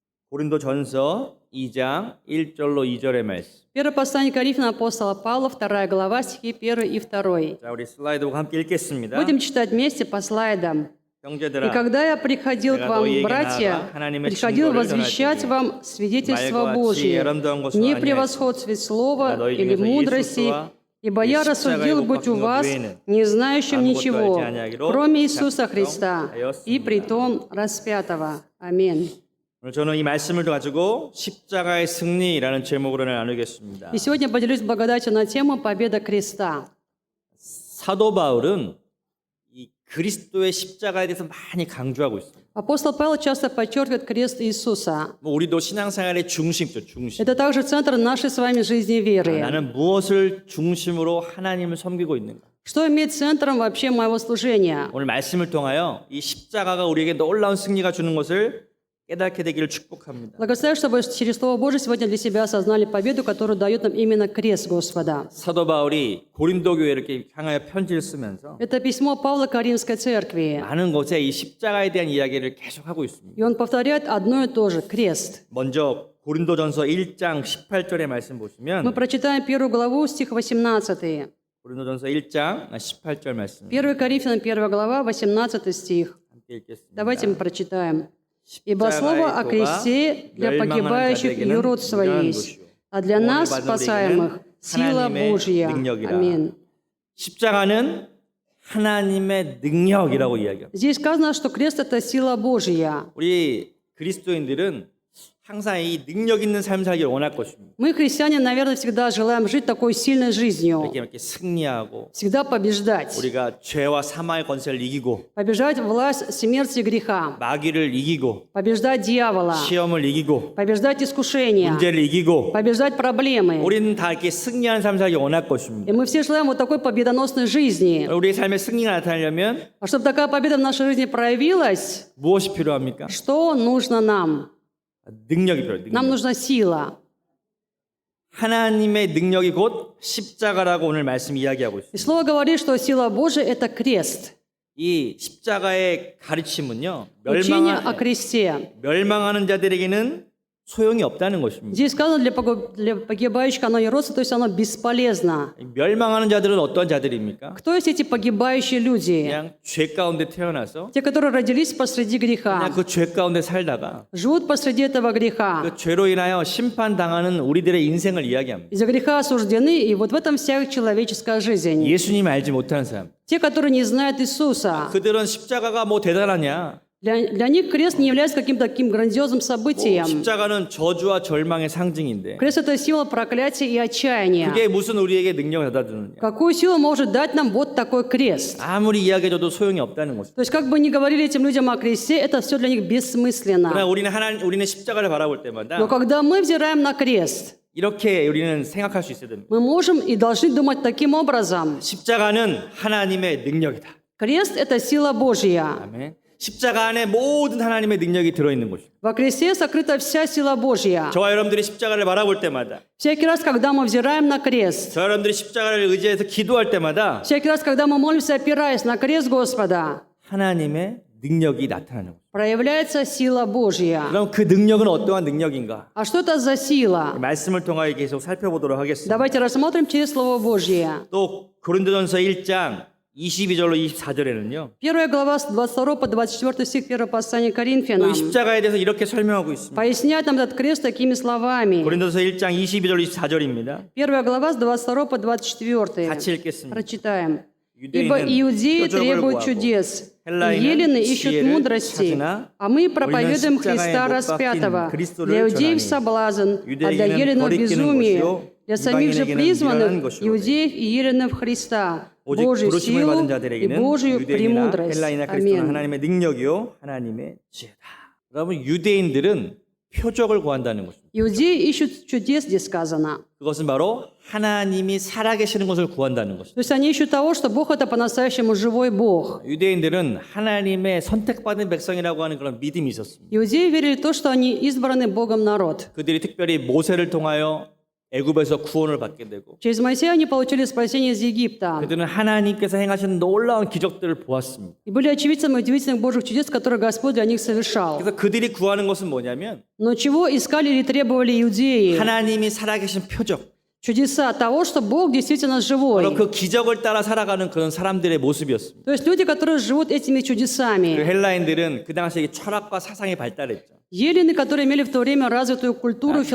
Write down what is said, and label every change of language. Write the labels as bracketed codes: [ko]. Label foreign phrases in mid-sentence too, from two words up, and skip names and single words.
[ko] 고린도전서 2장 1절로 2절의 말씀. [ru] Первое послание Коринфянам апостола Павла, 2 глава, стихи 1 и 2. [ko] 자, 우리 슬라이드 보고 함께 읽겠습니다. [ru] Будем читать вместе по слайдам. «И [ko] 형제들아, [ru] когда я приходил к вам, [ko] 너희에게 [ru] братья, [ko] 나아가 하나님의 [ru] приходил [ko] 증거를 [ru] возвещать [ko] 전하지. [ru] вам свидетельство [ko] 말과 [ru] Божие, [ko] 지혜에 아름다운 것은 [ru] не [ko] 아니하였으나 [ru] превосходстве слова [ko] 너희 [ru] или [ko] 중에서 [ru] мудрости, [ko] 예수와 [ru] ибо я [ko] 이 [ru] рассудил [ko] 십자가의 [ru] быть у [ko] 못 [ru] вас, [ko] 박힌 것 외에는 [ru] не знающим [ko] 아무것도 [ru] ничего, [ko] 알지 아니하기로 [ru] кроме Иисуса Христа, [ko] 작정하였습니다. [ru] и притом распятого». Аминь. [ko] 오늘 저는 이 말씀을 가지고 십자가의 승리라는 제목으로 나누겠습니다. [ru] И сегодня поделюсь благодатью на тему «Победа креста». [ko] 사도 바울은 이 그리스도의 십자가에 대해서 많이 강조하고 있습니다. [ru] Апостол Павел часто подчеркивает крест Иисуса. [ko] 뭐 우리도 신앙생활의 중심이죠, 중심. [ru] Это также центр нашей с вами жизни и веры. [ko] 나는 무엇을 중심으로 하나님을 섬기고 있는가? [ru] Что имеет центром вообще моего служения? [ko] 오늘 말씀을 통하여 이 십자가가 우리에게 놀라운 승리가 주는 것을 깨닫게 되기를 축복합니다. [ru] Благословляю, чтобы через Слово Божие сегодня для себя осознали победу, которую дает нам именно крест Господа. [ko] 사도 바울이 고린도 교회에 이렇게 향하여 편지를 쓰면서 [ru] Это письмо Павла к Каримской церкви. [ko] 많은 곳에 이 십자가에 대한 이야기를 계속 하고 있습니다. [ru] И он повторяет одно и то же – крест. [ko] 먼저 고린도전서 1장 18절의 말씀 [ru] Мы [ko] 보시면 [ru] прочитаем 1 главу, стих 18. [ko] 고린도전서 1장 18절 말씀 [ru] 1 Коринфянам 1 глава, 18 стих. [ko] 함께 읽겠습니다. [ru] Давайте мы прочитаем. «Ибо слово о кресте для погибающих юродство есть, а для нас, спасаемых, сила Божья». Аминь. [ko] 십자가는 하나님의 능력이라고 이야기합니다. [ru] Здесь сказано, что крест – это сила Божья. [ko] 우리 그리스도인들은 항상 이 능력 있는 삶을 살기를 원할 것입니다. [ru] Мы, христиане, наверное, всегда желаем жить такой сильной жизнью, [ko] 이렇게 승리하고 [ru] всегда побеждать, [ko] 우리가 죄와 사망의 권세를 이기고 [ru] побеждать власть смерти и греха, [ko] 마귀를 이기고 [ru] побеждать дьявола, [ko] 시험을 이기고 [ru] побеждать искушения, [ko] 문제를 이기고 [ru] побеждать проблемы. [ko] 우리는 다 이렇게 승리하는 삶을 살기 원할 것입니다. [ru] И мы все желаем вот такой победоносной жизни. [ko] 우리의 삶의 승리가 на타나려면 [ru] А чтобы такая победа в нашей жизни проявилась, [ko] 무엇이 필요합니까? [ru] что нужно нам? [ko] 능력이 필요해요. [ru] Нам [ko] 능력. [ru] нужна сила. [ko] 하나님의 능력이 곧 십자가라고 오늘 말씀 이야기하고 있습니다. [ru] И Слово говорит, что сила Божия – это крест. [ko] 이 십자가의 가르침은요. [ru] Учение о кресте. [ko] 멸망하는 자들에게는 소용이 없다는 것입니다. [ru] Здесь сказано для погибающих оно еродство, то есть оно бесполезно. [ko] 멸망하는 자들은 어떤 자들입니까? [ru] Кто есть эти погибающие люди? [ko] 그냥 죄 가운데 태어나서 [ru] Те, которые родились посреди [ko] 그냥 [ru] греха, [ko] 그 죄 가운데 살다가 [ru] живут посреди этого греха. [ko] 그 죄로 인하여 심판당하는 우리들의 인생을 이야기합니다. [ru] Из-за греха осуждены, и вот в этом вся их человеческая жизнь. [ko] 예수님 알지 못하는 사람. [ru] Те, которые не знают Иисуса, [ko] 그들은 십자가가 뭐 대단하냐? [ru] для них крест не является каким-то таким грандиозным событием. [ko] 십자가는 저주와 절망의 상징인데 [ru] Крест – это символ проклятия и отчаяния. [ko] 그게 무슨 우리에게 능력을 갖다 주느냐? [ru] Какую силу может дать нам вот такой крест? [ko] 아무리 이야기해줘도 소용이 없다는 것이죠. [ru] То есть, как бы ни говорили этим людям о кресте, это все для них [ko] 그러나 [ru] бессмысленно. [ko] 우리는 십자가를 바라볼 때마다 [ru] Но когда мы взираем на крест, [ko] 이렇게 우리는 생각할 수 있어야 됩니다. [ru] мы можем и должны думать таким образом. [ko] 십자가는 하나님의 능력이다. [ru] Крест – это сила Божья. [ko] 아멘. 십자가 안에 모든 하나님의 능력이 들어있는 것입니다. [ru] Во кресте сокрыта вся сила Божья. [ko] 저와 여러분들이 십자가를 바라볼 때마다 [ru] Всякий раз, когда мы взираем на крест, [ko] 저와 여러분들이 십자가를 의지해서 기도할 때마다 [ru] всякий раз, когда мы молимся, опираясь на крест Господа, [ko] 하나님의 능력이 나타나는 거예요. [ru] проявляется сила Божья. [ko] 그럼 그 능력은 어떠한 능력인가? [ru] А что это за сила? [ko] 말씀을 통하여 계속 살펴보도록 하겠습니다. [ru] Давайте рассмотрим через Слово Божье. [ko] 또 고린도전서 1장 22절로 24절에는요. [ru] 1 глава с 22 по 24 стих 1 послания к [ko] 또 [ru] Коринфянам [ko] 이 십자가에 대해서 이렇게 설명하고 있습니다. [ru] поясняет нам этот крест такими словами. [ko] 고린도서 1장 22절 24절입니다. [ru] 1 глава с 22 по 24. [ko] 같이 읽겠습니다. [ru] Прочитаем. «Ибо [ko] 유대인은 [ru] иудеи [ko] 표적을 [ru] требуют [ko] 구하고 [ru] чудес, и [ko] 헬라인은 [ru] елены ищут [ko] 지혜를 [ru] мудрости, [ko] 찾으나 [ru] а мы [ko] 우리는 [ru] проповедуем [ko] 십자가에 [ru] Христа [ko] 못 박힌 [ru] распятого. [ko] 그리스도를 [ru] Для иудеев [ko] 전하니 [ru] соблазн, а для [ko] 유대인에게는 [ru] еленов [ko] 거리끼는 [ru] безумие, [ko] 것이요 [ru] для самих же [ko] 이방인에게는 [ru] призванных, [ko] 미련한 것이로되 [ru] иудеев и еленов Христа, [ko] 오직 [ru] Божью [ko] 부르심을 [ru] силу [ko] 받은 [ru] и [ko] 자들에게는 [ru] Божью [ko] 유대인이나 [ru] премудрость». [ko] 헬라이나 그리스도는 [ru] Аминь. [ko] 하나님의 능력이요 하나님의 지혜다. 여러분 유대인들은 표적을 구한다는 것입니다. [ru] Иудеи ищут чудес, здесь сказано. [ko] 그것은 바로 하나님이 살아계시는 것을 구한다는 것입니다. [ru] То есть они ищут того, что Бог это по-настоящему живой Бог. [ko] 유대인들은 하나님의 선택받은 백성이라고 하는 그런 믿음이 있었습니다. [ru] Иудеи верили в то, что они избранный Богом народ. [ko] 그들이 특별히 모세를 통하여 애굽에서 구원을 받게 되고 [ru] Через Моисея они получили спасение из Египта. [ko] 그들은 하나님께서 행하신 놀라운 기적들을 보았습니다. [ru] И были очевидцами удивительных Божьих чудес, которые Господь для них совершал. [ko] 그래서 그들이 구하는 것은 뭐냐면 [ru] Но чего искали или требовали иудеи? [ko] 하나님이 살아계신 표적, [ru] Чудеса того, что Бог действительно [ko] 바로 [ru] живой. [ko] 그 기적을 따라 살아가는 그런 사람들의 모습이었습니다. [ru] То есть люди, которые живут этими [ko] 그 [ru] чудесами. [ko] 헬라인들은 그 당시에 철학과 사상이 발달했죠. [ru] Елены, которые имели в то время развитую культуру и